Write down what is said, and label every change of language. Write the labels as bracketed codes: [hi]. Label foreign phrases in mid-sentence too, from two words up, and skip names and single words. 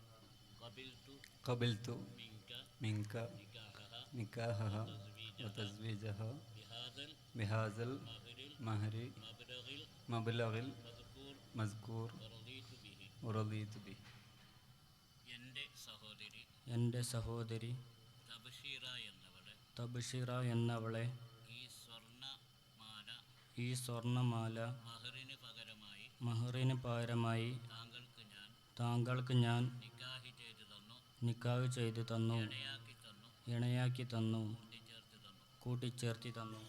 [ar] قبلت منك نكاحها وتزويجها بهذا المهر مبلغ المذكور ورضيت به [ml] എൻ്റെ സഹോദരി തബ്ഷീറ എന്നവളെ ഈ സ്വർണമാല മഹറിന് പകരമായി താങ്കൾക്ക് ഞാൻ നിക്കാഹ് ചെയ്തു തന്നു, ഇണയാക്കി തന്നു, കൂട്ടിച്ചേർത്തി തന്നു.